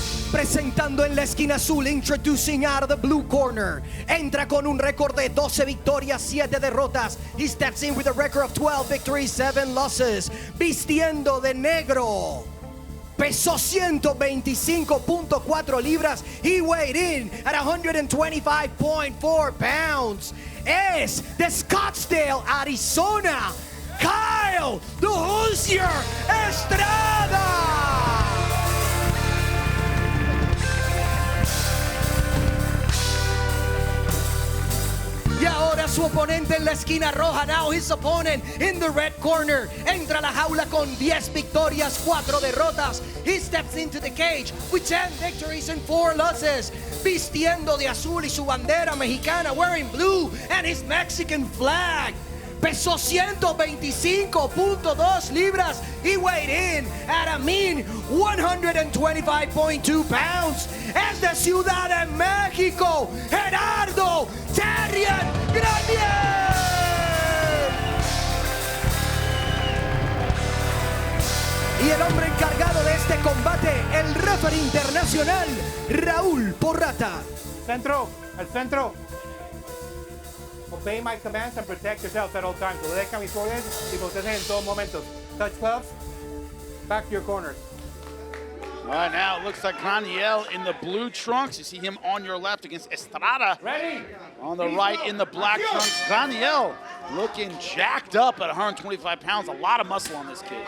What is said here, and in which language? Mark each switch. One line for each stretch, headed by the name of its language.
Spanish: Presentando en la esquina azul,
English: introducing out of the blue corner.
Spanish: Entra con un récord de 12 victorias, 7 derrotas.
English: He steps in with a record of 12 victories, 7 losses.
Spanish: Vistiendo de negro. Pesó 125.4 libras.
English: He weighed in at 125.4 pounds.
Spanish: Es de Scottsdale, Arizona, Kyle the Hoosier Estrada. Y ahora su oponente en la esquina roja.
English: Now his opponent in the red corner.
Spanish: Entra a la jaula con 10 victorias, 4 derrotas.
English: He steps into the cage with 10 victories and 4 losses.
Spanish: Vistiendo de azul y su bandera mexicana,
English: wearing blue and his Mexican flag.
Spanish: Pesó 125.2 libras.
English: He weighed in at a mean 125.2 pounds.
Spanish: Es de Ciudad de México, Gerardo Graniel. Y el hombre encargado de este combate, el referee internacional, Raúl Porrata. Centro, al centro.
English: Obey my commands and protect yourselves at all times.
Spanish: Cuando dejan mis órdenes y protegen en todo momento.
English: Touch gloves, back to your corners. All right, now it looks like Graniel in the blue trunks. You see him on your left against Estrada. Ready? On the right in the black trunks. Graniel looking jacked up at 125 pounds. A lot of muscle on this kid.